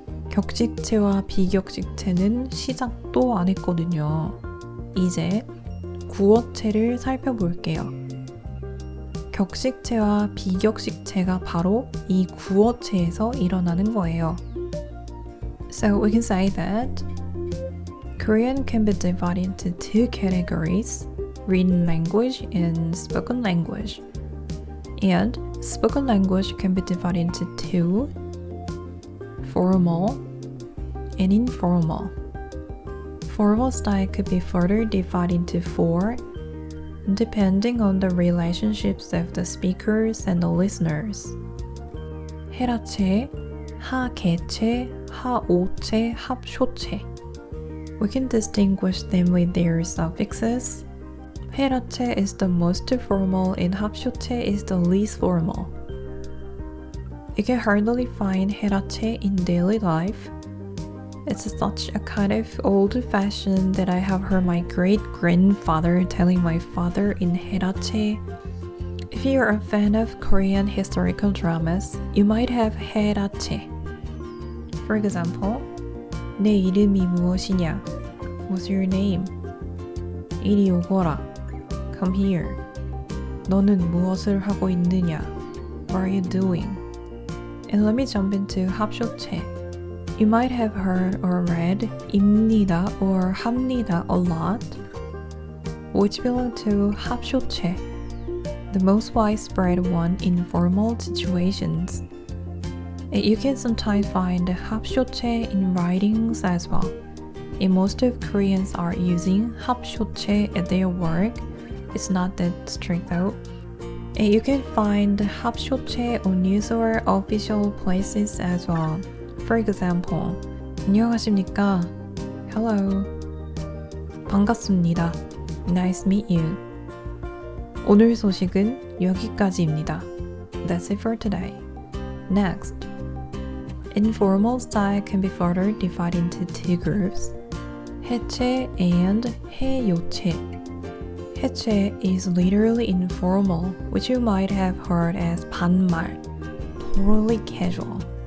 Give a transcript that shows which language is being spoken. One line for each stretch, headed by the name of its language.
Korean: 격식체와 비격식체는 시작도 안 했거든요. 이제 구어체를 살펴볼게요. 격식체와 비격식체가 바로 이 구어체에서 일어나는 거예요.
English: So we can say that Korean can be divided into two categories, written language and spoken language. And spoken language can be divided into two, formal and informal. Formal style could be further divided into four, depending on the relationships of the speakers and the listeners.
Korean: 해라체, 하개체, 하오체, 합쇼체.
English: We can distinguish them with their suffixes. 해라체 is the most formal and 합쇼체 is the least formal. You can hardly find 해라체 in daily life. It's such a kind of old-fashioned that I have heard my great-grandfather telling my father in 해라체. If you're a fan of Korean historical dramas, you might have 해라체. For example,
Korean: 내 이름이 무엇이냐?
English: What's your name?
Korean: 이리 오거라.
English: Come here.
Korean: 너는 무엇을 하고 있느냐?
English: What are you doing? And let me jump into 합쇼체. You might have heard or read 입니다 or 합니다 a lot. which belong to 합쇼체, the most widespread one in formal situations. You can sometimes find 합쇼체 in writings as well. And most of Koreans are using 합쇼체 at their work. It's not that strict though. And you can find 합쇼체 on news or official places as well. For example,
Korean: 안녕하십니까?
English: Hello.
Korean: 반갑습니다.
English: Nice to meet you.
Korean: 오늘 소식은 여기까지입니다.
English: That's it for today. Next. Informal style can be further divided into two groups.
Korean: 해체 and 해요체.
English: 해체 is literally informal, which you might have heard as 반말, totally casual.